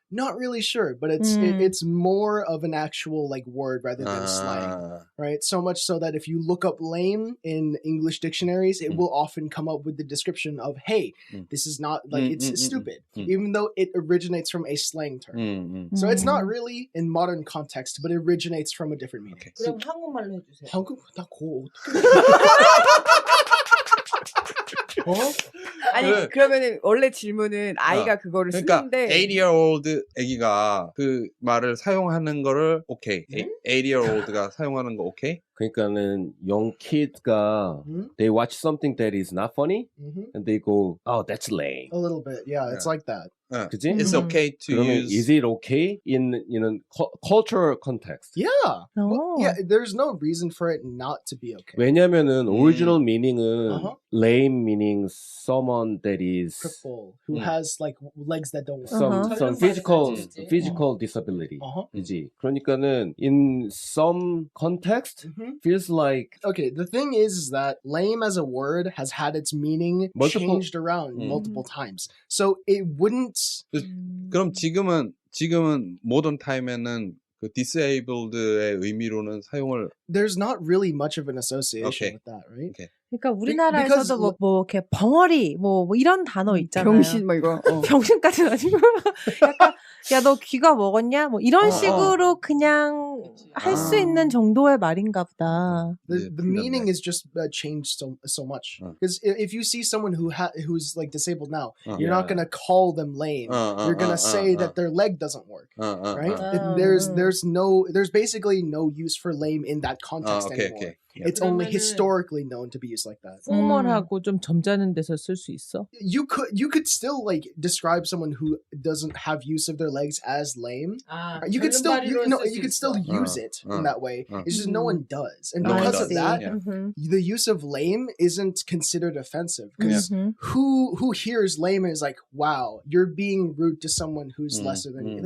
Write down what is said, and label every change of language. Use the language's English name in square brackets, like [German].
[English] Not really sure, but it's more of an actual like word rather than slang, right? So much so that if you look up lame in English dictionaries, it will often come up with the description of, hey, this is not like it's stupid, even though it originates from a slang term. So it's not really in modern context, but it originates from a different meaning. Okay. [Korean] 그럼 한국말로 해주세요. 한국 나 고. 아니 그러면은 원래 질문은 아이가 그거를 그러니까 쓰는데 80-year-old 애기가 그 말을 사용하는 거를 오케이. 80-year-old가 사용하는 거 오케이? 그러니까는 [English] young kids가 they watch something that is not funny and they go, oh, that's lame. A little bit, yeah, it's like that. [Korean] 그지? [English] It's okay to [Korean] 그러면 [English] use. is it okay in cultural context? Yeah, well, yeah. There's no reason for it not to be okay. [Korean] 왜냐면은 [English] original meaning은 lame meaning someone that is Cripple who has like legs that don't work. some physical disability. [Korean] 그지? 그러니까는 [English] in some context feels like Okay, the thing is that lame as a word has had its meaning changed around multiple times. So it wouldn't. [Korean] 그럼 지금은 모던 타임에는 그 disabled의 의미로는 사용을 [English] There's not really much of an association with that, right? Okay. [Korean] 그러니까 우리나라에서도 뭐 이렇게 벙어리 뭐 이런 단어 있잖아요. 병신 뭐 이거 병신까지는 아니고 약간 야 너 귀가 먹었냐 뭐 이런 식으로 그냥 할 수 있는 정도의 말인가 보다. [English] The meaning is just changed so much. Because if you see someone who's like disabled now, you're not gonna call them lame. You're gonna say that their leg doesn't work, right? There's basically no use for lame in that context anymore. Okay. It's only historically known to be used like that. [Korean] 포멀하고 좀 점잖은 데서 쓸 수 있어? [English] You could still like describe someone who doesn't have use of their legs as lame. You could still use it in that way. It's just no one does, and because of that, the use of lame isn't considered offensive because who hears lame is like, wow, you're being rude to someone who's lesser than you.